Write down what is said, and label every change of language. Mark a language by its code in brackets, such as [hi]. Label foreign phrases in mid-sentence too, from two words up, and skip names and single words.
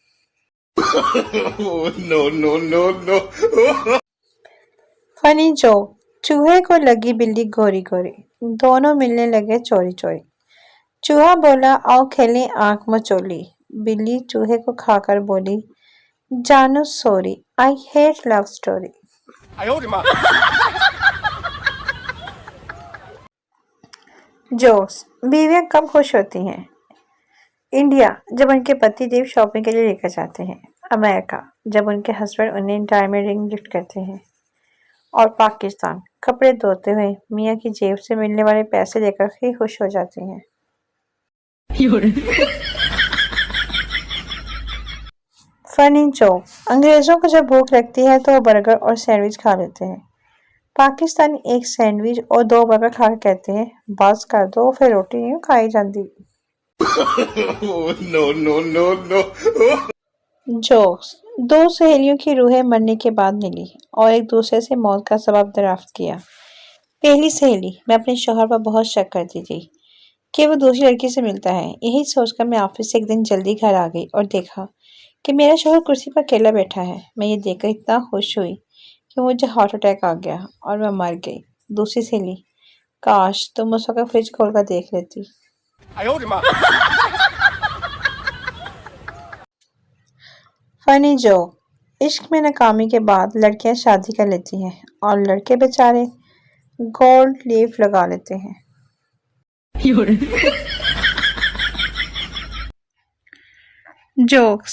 [en] No, no, no, no. Funny joke. [hi] चूहे को लगी बिल्ली गोरी गोरी, दोनों मिलने लगे चोरी चोरी। चूहा बोला आओ खेलें आंख मचोली, बिल्ली चूहे को खाकर बोली जानू [en] sorry, I hate love story. [zh] 哎呦我的妈！ [en] जोक्स। [hi] बीवियां कब खुश होती हैं? इंडिया, जब उनके पति देव शॉपिंग के लिए लेकर जाते हैं। अमेरिका, जब उनके हस्बैंड उन्हें डायमंड रिंग गिफ्ट करते हैं। और पाकिस्तान, कपड़े धोते हुए मियाँ की जेब से मिलने वाले पैसे लेकर ही खुश हो जाती हैं। [en] Funny joke. [hi] अंग्रेजों को जब भूख लगती है तो वो बर्गर और सैंडविच खा लेते हैं। पाकिस्तानी एक सैंडविच और 2 बर्गर खाकर कहते हैं बस कर दो फिर रोटी नहीं खाई जाती। [en] No, no, no, no. जोक्स। [hi] 2 सहेलियों की रूहें मरने के बाद मिली और एक दूसरे से मौत का सबब दरियाफ्त किया। पहली सहेली, मैं अपने शौहर पर बहुत शक करती थी कि वो दूसरी लड़की से मिलता है। यही सोचकर मैं ऑफिस से एक दिन जल्दी घर आ गई और देखा कि मेरा शौहर कुर्सी पर अकेला बैठा है। मैं ये देखकर इतना खुश हुई कि मुझे [en] heart attack [hi] आ गया और मैं मर गई। दूसरी सहेली, काश तुम उस वक्त फ्रिज खोलकर देख लेती। [zh] 哎呦我的妈！ [en] Funny joke. [hi] इश्क में नाकामी के बाद लड़कियां शादी कर लेती हैं और लड़के बेचारे गोल्ड लीफ लगा लेते हैं। [en] जोक्स।